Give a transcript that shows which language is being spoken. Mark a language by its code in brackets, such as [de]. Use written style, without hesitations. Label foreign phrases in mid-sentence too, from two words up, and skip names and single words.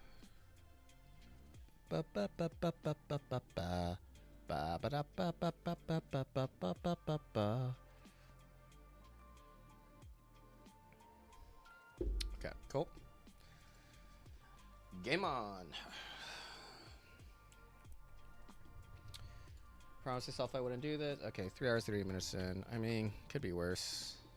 [en] Ba ba ba ba ba ba ba ba ba ba da ba ba ba ba ba ba ba ba ba ba. Okay, cool. Game on. Promise myself I wouldn't do this. Okay, 3 hours 30 minutes in. I mean, could be worse.